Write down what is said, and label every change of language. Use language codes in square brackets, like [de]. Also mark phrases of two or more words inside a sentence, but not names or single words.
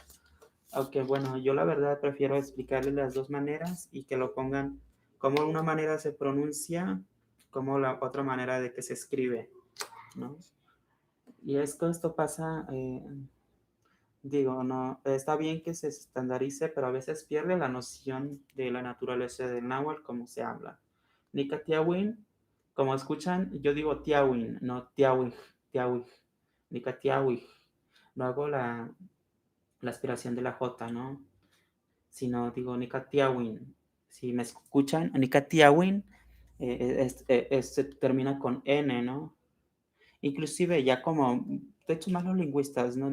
[es] Aunque, bueno, yo la verdad prefiero explicarles las dos maneras y que lo pongan como una manera se pronuncia como la otra manera de que se escribe, ¿no? Y es que esto pasa, digo, no, está bien que se estandarice, pero a veces pierde la noción de la naturaleza del náhuatl como se habla. [nah] Nica tiawin, [es] como escuchan, yo digo tiawin, no tiawij, tiawij, [nah] nica tiawij. [es] No hago la aspiración de la J, ¿no? Sino digo [nah] nica tiawin. [es] Si me escuchan, [nah] nica tiawin, [es] se termina con N, ¿no? Inclusive ya como, de hecho más los lingüistas, ¿no?